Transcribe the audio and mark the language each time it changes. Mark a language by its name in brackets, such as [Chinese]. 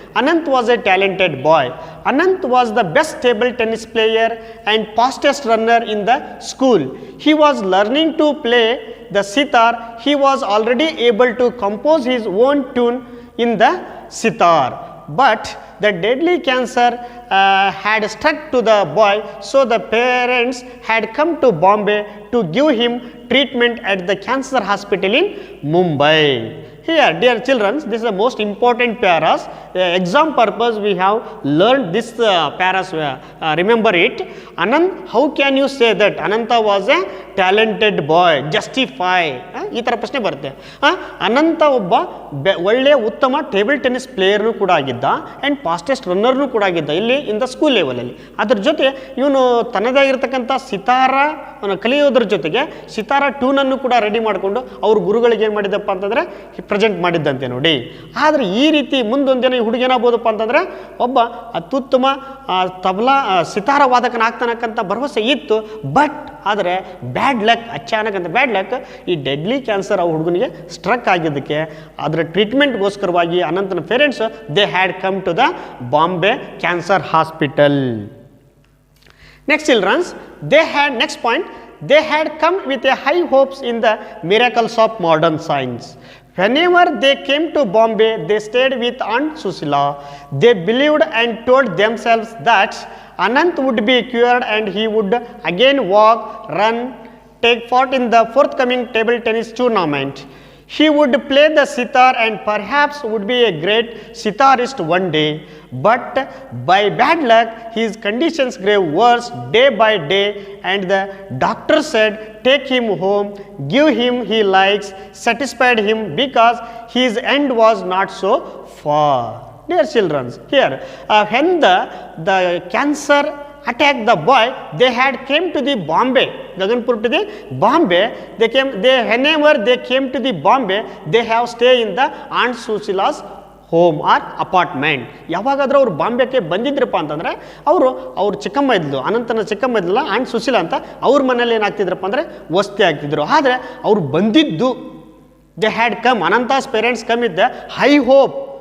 [English] Anant was a talented boy. Anant was the best table tennis player and fastest runner in the school. He was learning to play the sitar. He was already able to compose his own tune in the sitar. But the deadly cancer had struck to the boy, so the parents had come to Bombay to give him treatment at the cancer hospital in Mumbai. Here, dear children, this is the most important paras. Exam purpose we have learned this paras. Remember it. Anant, how can you say that Ananta was a talented boy? Justify. [Kannada] ಈ ಥರ ಪ್ರಶ್ನೆ ಬರುತ್ತೆ. ಅನಂತ ಒಬ್ಬ ಒಳ್ಳೆಯ ಉತ್ತಮ table tennis ಪ್ಲೇಯರ್ನು ಕೂಡ ಆಗಿದ್ದ and fastest ರನ್ನರ್ನು ಕೂಡ ಆಗಿದ್ದ ಇಲ್ಲಿ [English] in the school [Kannada] ಲೆವೆಲಲ್ಲಿ. ಅದ್ರ ಜೊತೆ ಇವನು ತನ್ನದೇ ಆಗಿರ್ತಕ್ಕಂಥ ಸಿತಾರ ಕಲಿಯೋದ್ರ ಜೊತೆಗೆ ಸಿತಾರ ಟ್ಯೂನನ್ನು ಕೂಡ ರೆಡಿ ಮಾಡಿಕೊಂಡು ಅವ್ರ ಗುರುಗಳಿಗೆ ಏನು ಮಾಡಿದ್ದಪ್ಪ ಅಂತಂದರೆ ಪ್ರೆಸೆಂಟ್ ಮಾಡಿದ್ದಂತೆ ನೋಡಿ. ಆದರೆ ಈ ರೀತಿ ಮುಂದೊಂದೇನೋ ಈ ಹುಡುಗೇನಾಗ್ಬೋದಪ್ಪ ಅಂತಂದರೆ ಒಬ್ಬ ಅತ್ಯುತ್ತಮ ತಬಲಾ ಸಿತಾರ ವಾದಕನಾಗ್ತಾನಕ್ಕಂಥ ಭರವಸೆ ಇತ್ತು. ಬಟ್ ಆದರೆ ಬ್ಯಾಡ್ ಲಕ್, ಅಚಾನಕ್ ಅಂತ ಬ್ಯಾಡ್ ಲಕ್, ಈ ಡೆಡ್ಲಿ ಕ್ಯಾನ್ಸರ್ ಆ ಹುಡುಗನಿಗೆ ಸ್ಟ್ರಕ್ ಆಗಿದ್ದಕ್ಕೆ ಅದರ ಟ್ರೀಟ್ಮೆಂಟ್ಗೋಸ್ಕರವಾಗಿ ಅನಂತನ parents [English] They had come to the Bombay cancer hospital. Next childrens, next point, they had come with a high hopes in the miracles of modern science. Whenever they came to Bombay, they stayed with Aunt Susila. They believed and told themselves that Anant would be cured and he would again walk, run, take part in the forthcoming table tennis tournament. He would play the sitar and perhaps would be a great sitarist one day. But by bad luck, his conditions grew worse day by day, and the doctor said, take him home, give him he likes, satisfied him because his end was not so far. Dear children, here when the cancer attacked the boy, they had came to the Bombay, Gaganpur to the Bombay. Whenever they came to the Bombay, they have stay in the Aunt Susila's home or apartment. [Kannada] ಯಾವಾಗಾದರೂ ಅವ್ರು ಬಾಂಬೆಗೆ ಬಂದಿದ್ರಪ್ಪ ಅಂತಂದರೆ ಅವ್ರ ಚಿಕ್ಕಮ್ಮ ಇದ್ಲು, ಅನಂತನ ಚಿಕ್ಕಮ್ಮ ಇದ್ಲಲ್ಲ ant Sushila ಅಂತ, ಅವ್ರ ಮನೇಲಿ ಏನಾಗ್ತಿದ್ರಪ್ಪ ಅಂದರೆ ವಸತಿ ಆಗ್ತಿದ್ರು. ಆದರೆ ಅವ್ರು ಬಂದಿದ್ದು [English] they had come, Anantha's parents come ಇದ್ದ high hope